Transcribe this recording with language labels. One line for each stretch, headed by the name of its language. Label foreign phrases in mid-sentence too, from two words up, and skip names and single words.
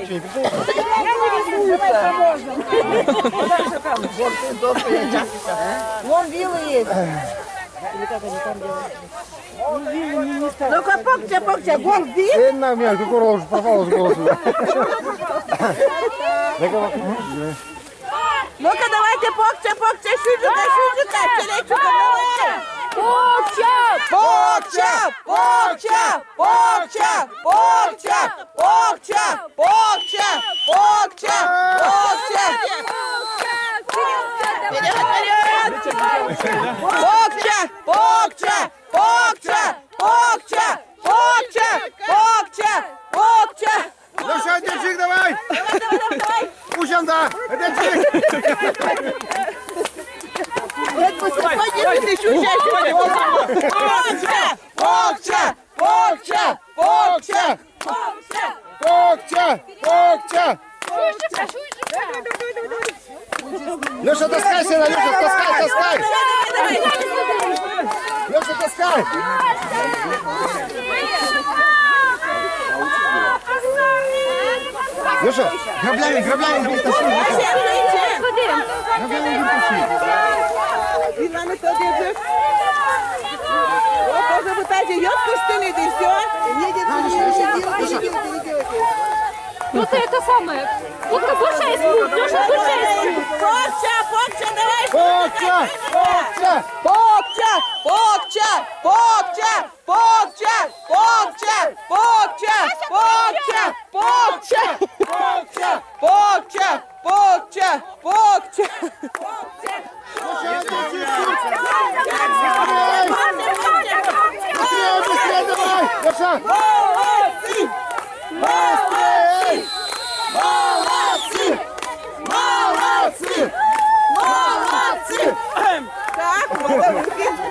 Russian: Вон вилы есть. Ну-ка, Покча, вон вил. Длинно, меня, как уже пропал с голоса. Ну-ка, давайте, Покча, Шуджука, Черечука, давай. Покча! Покча! Покча! Покча! Покча! Покча! Покча! Покча! Покча! Покча! Покча! Покча! Покча! Покча! Покча! Покча! Покча! Леша, держи, давай! Ущанда, держи! Покча! Покча! Покча! Покча! Покча! Леша, таскай сына, Леша, таскай, таскай! Леша, таскай! Леша, граблями, граблями, бери, тащи! Граблями, бери, тащи! Вот тоже вот эти ёбки стынет и все. Вот это самое. Вот больше есть путь, Леша, больше есть путь. Покча, покча, давай. Покча! Покча! Покча, покча, покча, покча, покча, покча, покча, покча, покча, покча, покча, покча. Быстрее, быстрее, давай! Леша! Молодцы! Быстрее! Молодцы! Молодцы! Молодцы! Так, вот руки.